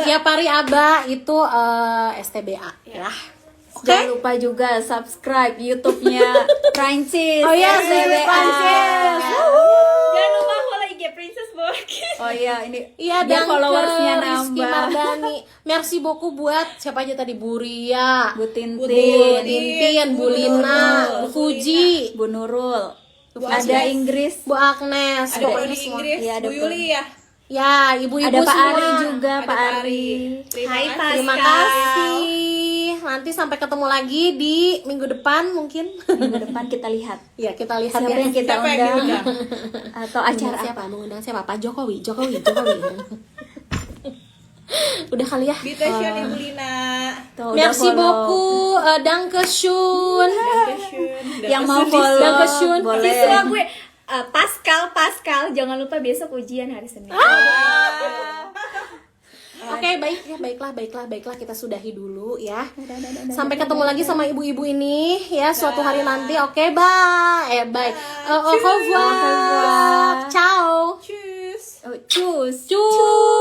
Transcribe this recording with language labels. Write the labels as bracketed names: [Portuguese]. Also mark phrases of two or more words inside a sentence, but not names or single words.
[Indonesian] Ya Pari Aba itu STBA ya. Oke. Jangan lupa juga subscribe YouTube-nya Prancis. Oh iya, STBA. Prancis. Jangan lupa follow IG Princess Borki. Oh iya, ini Iya, biar dan followersnya Rizky nambah. Mardani. [French] Merci beaucoup [Indonesian] buat siapa aja tadi, Buria, Bu Tintin, Tintin, Bu Lina, Bu Fuji, Bu Nurul, Bu ada Agnes. Inggris, Bu Agnes, Ada pokoknya Prodi semua. Inggris, Iya, ada Bu Yuli ya. Ya, ibu-ibu ada Pak semua. Ari juga, Ada Pak Ari. Hai, Pak. Terima kasih. Nanti sampai ketemu lagi di minggu depan mungkin. Minggu depan kita lihat Ya, kita lihat siapa ya. yang kita Siapa yang undang diundang? atau Mengundang acara siapa? apa. Mengundang siapa? Pak Jokowi. Udah kali ya. [German] Bitte schön Ibu Lina. [Indonesian] Tuh, udah [French] Merci [Indonesian] follow. [French] beaucoup. [German] Danke schön. [Indonesian] Yang mau [German] Danke [Indonesian] follow [German] schön. [Indonesian] boleh. Siswa gue Pascal, jangan lupa besok ujian hari Senin. Oke, baik ya, baiklah kita sudahi dulu ya. Sampai ketemu lagi sama ibu-ibu ini ya suatu hari nanti. Oke, [English] bye. Bye. [French] Au revoir. [Italian] Ciao. [German] Tschüss. [Indonesian] Oh, cus. Cus.